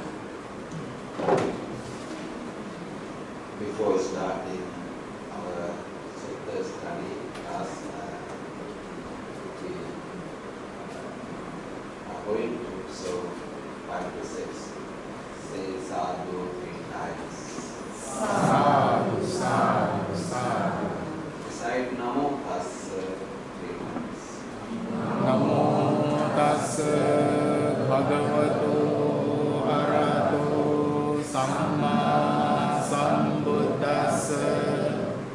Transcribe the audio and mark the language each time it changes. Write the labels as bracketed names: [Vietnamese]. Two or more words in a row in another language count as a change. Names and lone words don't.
[English] Before starting our sutta study class, we are going to so 5 to 6 say sadhu 3 times. [Pali] Sadhu, sadhu, sadhu. [English] Recite [Pali] namo tassa [English] 3 times. [Pali] Namo tassa bhagavato arahato samma sambuddhassa.